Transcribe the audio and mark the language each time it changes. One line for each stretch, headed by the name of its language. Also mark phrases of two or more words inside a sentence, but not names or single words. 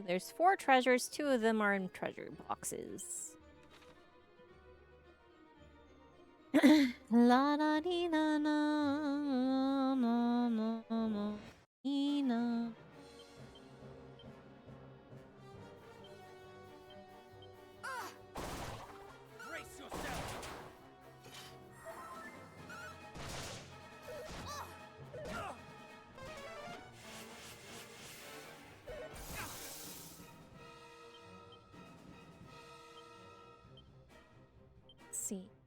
English: There's 4 treasures. 2 of them are in treasure boxes. La da dee na na na na na dee na. Brace yourself! Let's see.